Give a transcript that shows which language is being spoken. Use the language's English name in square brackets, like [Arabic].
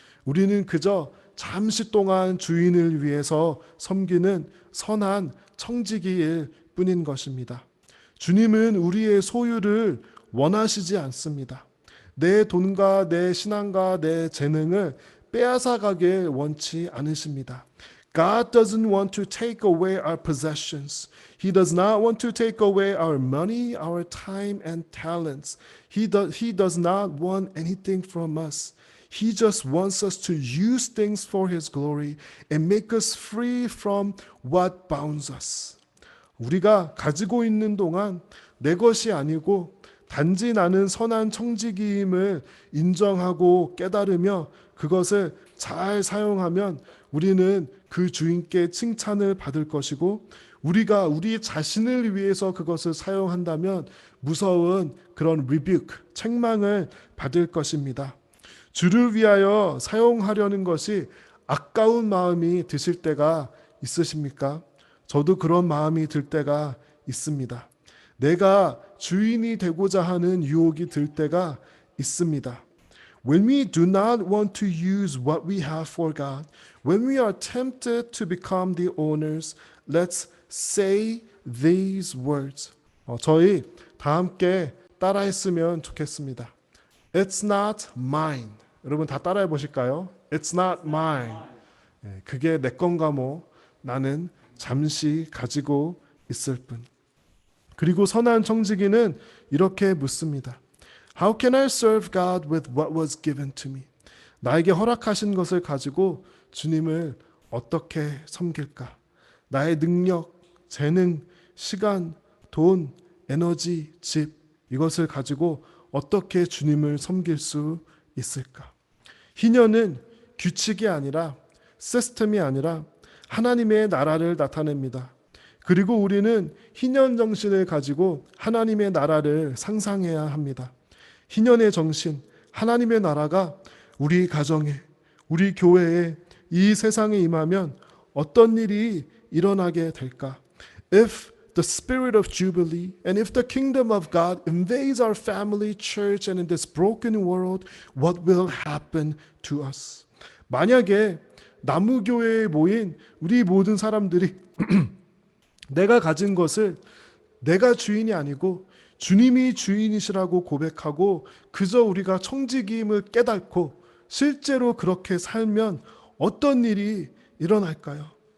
[Korean] 우리는 그저 잠시 동안 주인을 위해서 섬기는 선한 청지기일 뿐인 것입니다. 주님은 우리의 소유를 원하시지 않습니다. 내 돈과 내 신앙과 내 재능을 빼앗아가길 원치 않으십니다. [English] God doesn't want to take away our possessions. He does not want to take away our money, our time and talents. He does not want anything from us. He just wants us to use things for His glory and make us free from what bounds us. [Korean] 우리가 가지고 있는 동안 내 것이 아니고 단지 나는 선한 청지기임을 인정하고 깨달으며 그것을 잘 사용하면 우리는 그 주인께 칭찬을 받을 것이고, 우리가 우리 자신을 위해서 그것을 사용한다면 무서운 그런 rebuke, 책망을 받을 것입니다. 주를 위하여 사용하려는 것이 아까운 마음이 드실 때가 있으십니까? 저도 그런 마음이 들 때가 있습니다. 내가 주인이 되고자 하는 유혹이 들 때가 있습니다. [English] When we do not want to use what we have for God, when we are tempted to become the owners, let's say these words. [Korean] 저희 다 함께 따라했으면 좋겠습니다. [English] It's not mine. [Korean] 여러분 다 따라해 보실까요? [English] It's not mine. [Korean] 그게 내 건가 뭐. 나는 잠시 가지고 있을 뿐. 그리고 선한 청지기는 이렇게 묻습니다. [English] How can I serve God with what was given to me? [Korean] 나에게 허락하신 것을 가지고 주님을 어떻게 섬길까? 나의 능력, 재능, 시간, 돈, 에너지, 집, 이것을 가지고 어떻게 주님을 섬길 수 있을까? 희년은 규칙이 아니라, 시스템이 아니라 하나님의 나라를 나타냅니다. 그리고 우리는 희년 정신을 가지고 하나님의 나라를 상상해야 합니다. 희년의 정신, 하나님의 나라가 우리 가정에, 우리 교회에, 이 세상에 임하면 어떤 일이 일어나게 될까? [English] If the spirit of Jubilee and if the kingdom of God invades our family, church and in this broken world, what will happen to us? [Korean] 만약에 나무교회에 모인 우리 모든 사람들이 내가 가진 것을 내가 주인이 아니고 주님이 주인이시라고 고백하고 그저 우리가 청지기임을 깨닫고 실제로 그렇게 살면 어떤 일이 일어날까요?